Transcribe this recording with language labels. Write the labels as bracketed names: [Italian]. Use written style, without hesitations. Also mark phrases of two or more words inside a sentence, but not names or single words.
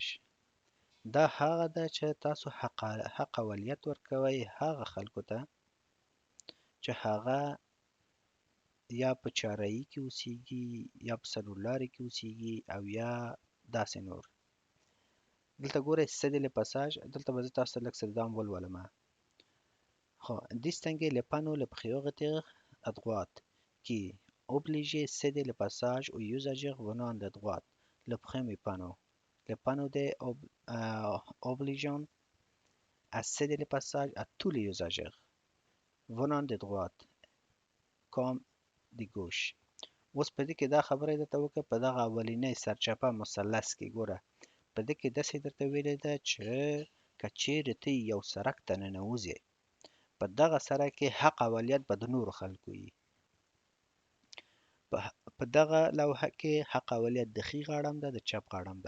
[Pashto] دا هغه ده چې تاسو حق اولیت ورکوئ هغه خلکو ته چې هغه یا په چاره‌ایي کې اوسیږي یا په څلور لارې کې اوسیږي او یا داسې نور. دلته ګورئ [French] cédez le passage. [Pashto] دلته به زه تاسو ته لږ څه دا هم ولولمه. [French] Distinguer les panneaux les prioritaires à droite qui obligent céder le passage aux usagers venant de droite. Le premier panneau. Le panneau obligeant à céder le passage à tous les usagers venant de droite comme de gauche. [Pashto] اوس په دې کې دا خبره درته وکړه په دغه اولنی سرچپه مثلث کې ګوره په دې کې داسې درته ویلې ده چې که چیرې ته یو سرک ته ننوځې په دغه سرک کې حق اولیت به د نورو خلکو وي. په دغه لوحه کې حق اولیت د ښي غاړه هم ده د چپ غاړه هم ده.